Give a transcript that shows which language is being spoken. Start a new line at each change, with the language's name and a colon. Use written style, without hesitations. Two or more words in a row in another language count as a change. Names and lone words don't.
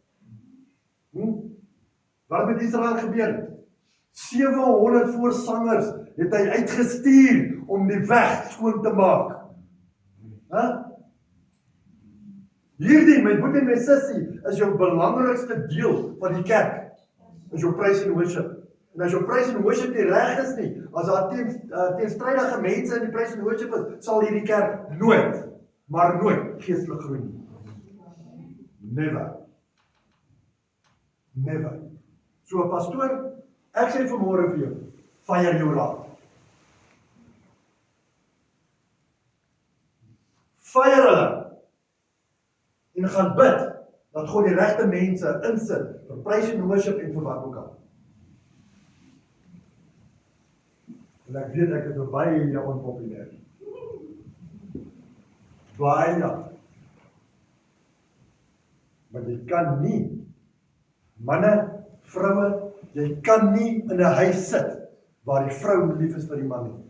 Afrikaans: Wat met Israel gebeur? 700 voorsangers het hy uitgestuur om die weg skoon te maak. Hierdie, my broer en my sussie, is jou belangrikste deel van die kerk. Is jou
English: praise and worship.
Afrikaans: En as jou
English: praise and worship
Afrikaans: nie reg is nie, as daar teenstrydige mense in die
English: praise and worship
Afrikaans: is, sal hierdie kerk nooit, maar nooit geestelik groei nie. Never. So pastoor, ek sê vanmôre vir jou, fire jou raad. Fire hulle. En gaan bid, dat God die regte mense insit, vir
English: praise and worship
Afrikaans: en vir wat ook al. En ek weet ek is baie onpopulêr. Baie. Maar jy kan nie, manne, vroue, jy kan nie in 'n huis sit waar die vrou lief is vir die man nie.